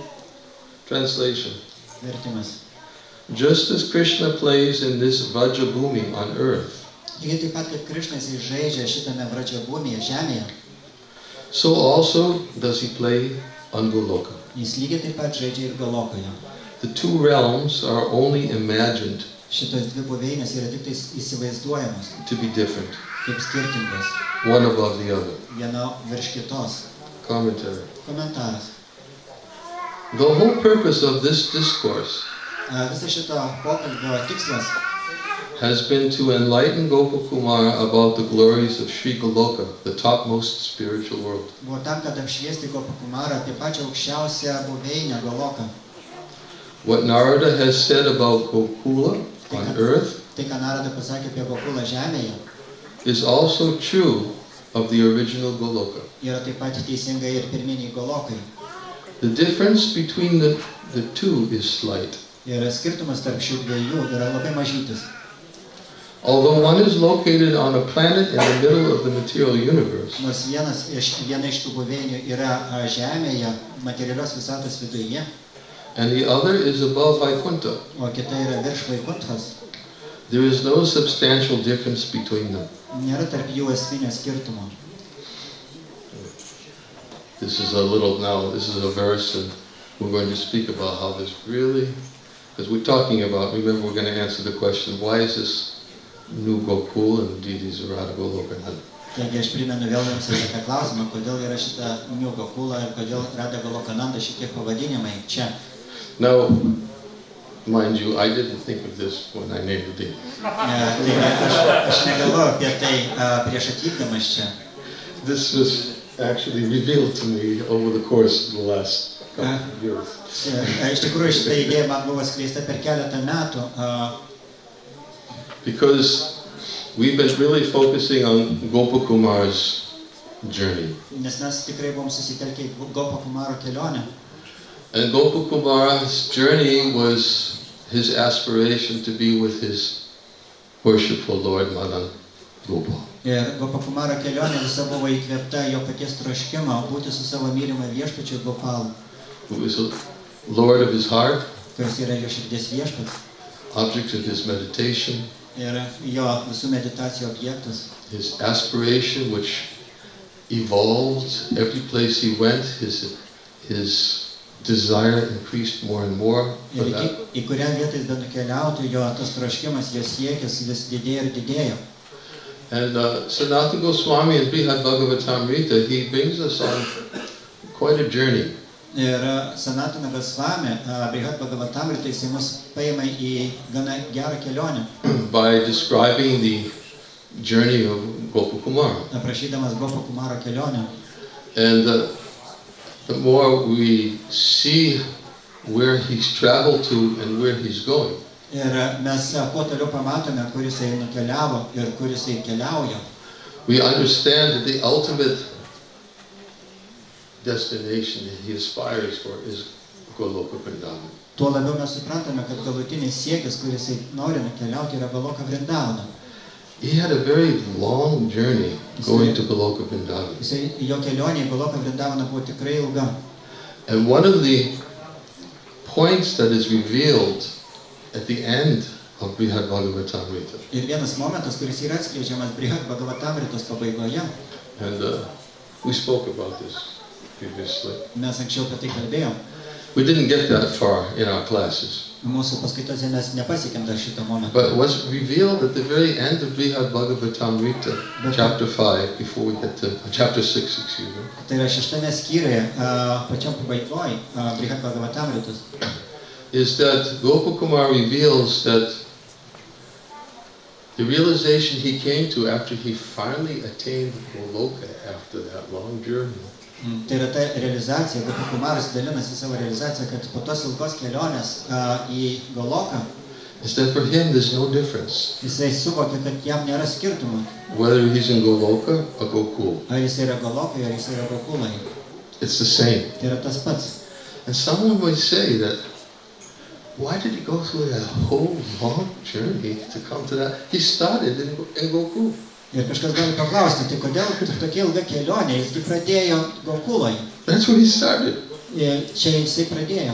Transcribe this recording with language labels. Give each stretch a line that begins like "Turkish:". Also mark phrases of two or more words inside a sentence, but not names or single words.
English: Translation.
Lithuanian: Vertimas.
English: Just as Krishna plays in this Vrajabhumi on earth,
Lithuanian: Lygiai taip pat, kaip Krišnas žaidžia šitame Vrajabhumyje, žemėje,
English: so also does he play on Goloka.
Lithuanian: jis lygiai taip pat žaidžia ir Golokoje.
English: The two realms are only imagined
Lithuanian: Šitos dvi buveinės yra tik įsivaizduojamos,
English: to be different,
Lithuanian: kaip skirtingos,
English: one above the other.
Lithuanian: viena virš kitos.
English: Commentary.
Lithuanian: Komentaras.
English: The whole purpose of this discourse
Lithuanian: Viso šito pokalbio tikslas
English: has been to enlighten Gopakumara about the glories of Sri Goloka, the topmost spiritual world.
Lithuanian: buvo tam, kad apšviesti Gopakumarą apie pačią aukščiausią buveinę Goloką.
English: What Narada has said about Gokula on earth
Lithuanian: Tai, ką Narada pasakė apie Gokulą žemėje,
English: is also true of the original Goloka.
Lithuanian: yra taip pat teisinga ir pirminiai Golokai.
English: The difference between the two is slight.
Lithuanian: Ir skirtumas tarp šių dviejų yra labai mažytis.
English: Although one is located on a planet in the middle of the material universe,
Lithuanian: Nors viena iš tų buveinių yra žemėje, materialios visatos viduje,
English: and the other is above Vaikuntha,
Lithuanian: o kita yra virš Vaikunthos,
English: there is no substantial difference between them.
Lithuanian: nėra tarp jų esminio skirtumo.
English: This is a verse, and we're going to speak about how this really, because we're talking about, remember we're going to answer the question, why is this new Gokul and deities are Radha Golokananda?
Lithuanian: Taigi aš primenu vėl jums apie tą klausimą, kodėl yra šita New Gokula ir kodėl Radha Golokananda šitie pavadinimai čia.
English: Now, mind you, I didn't think of this when I named the deity.
Lithuanian: Aš negalvoju apie tai prieš atvykdamas čia.
English: This was actually revealed to me over the course of the last couple of years.
Lithuanian: Iš tikrųjų šita idėja man buvo skleista per keletą metų.
English: Because we've been really focusing on Gopakumar's journey.
Lithuanian: Nes mes tikrai buvom susitelkę į Gopakumaro kelionę.
English: And Gopakumar's journey was his aspiration to be with his worshipful Lord Madan Gopal.
Lithuanian: Ir Gopakumaro kelionė visa buvo įkvėpta jo paties troškimo būti su savo mylimą viešpačiu Gopalu,
English: Who is the Lord of his heart,
Lithuanian: kuris yra jo širdies viešpats
English: object of his meditation,
Lithuanian: ir jo visų meditacijų objektas.
English: his aspiration, which evolved. Every place he went, his desire increased more and more.
Lithuanian: Ir į kurią vietą jis benukeliautų, jo tas troškimas, jo siekis vis didėjo ir didėjo.
English: And Sanatana Goswami in Brihad Bhagavatamrita, he brings us on quite a journey.
Lithuanian: Ir Sanatana Goswami, Brihad Bhagavatamrita, jis mus paima į gana gerą kelionę.
English: By describing the journey of Gopakumara.
Lithuanian: Aprašydamas Gopakumaro kelionę.
English: And the more we see where he's traveled to and where he's going,
Lithuanian: Ir mes kuo toliau pamatome, kur jisai nukeliavo ir kur jisai keliauja.
English: we understand that the ultimate destination that he aspires for is Goloka Vrindavan.
Lithuanian: Tuo labiau mes suprantame, kad galutinis siekis, kur jisai nori nukeliauti, yra Goloka Vrindavana.
English: He had a very long journey going to Goloka Vrindavan.
Lithuanian: Jo kelionė į Goloka Vrindavaną buvo tikrai ilga.
English: And one of the points that is revealed at the end of Brihad Bhagavatamrita,
Lithuanian: Ir vienas momentas, kuris yra atskleidžiamas Brihad Bhagavatamritos pabaigoje,
English: and we spoke about this previously.
Lithuanian: mes anksčiau apie tai kalbėjom.
English: We didn't get that far in our classes.
Lithuanian: Mūsų paskaitose mes nepasiekėm dar šito momento.
English: But it was revealed at the very end of Brihad Bhagavatamrita, chapter 5, before we get to chapter 6, excuse me.
Lithuanian: Tai yra šeštame skyriuje, pačiam pabaigoje Brihad Bhagavatamritos.
English: Is that Gopakumar reveals that the realization he came to after he finally attained Goloka after that long journey.
Lithuanian: Tai yra ta realizacija, Gopakumaras dalinasi savo realizaciją, kad po tos ilgos kelionės į Goloką,
English: Is that for him there's no difference
Lithuanian: jisai suvokė, kad jam nėra skirtumo,
English: whether he's in Goloka or Gokul.
Lithuanian: ar jisai yra Golokai, ar jisai yra Gokulai.
English: It's the same.
Lithuanian: Tai yra tas pats.
English: And someone would say that, why did he go through that whole long journey to come to that? He started in Gokul.
Lithuanian: Ir kažkas gali paklausti, tai kodėl tokia ilga kelionė, jisgi pradėjo Gokulai.
English: That's where he started.
Lithuanian: Ir čia jisai pradėjo.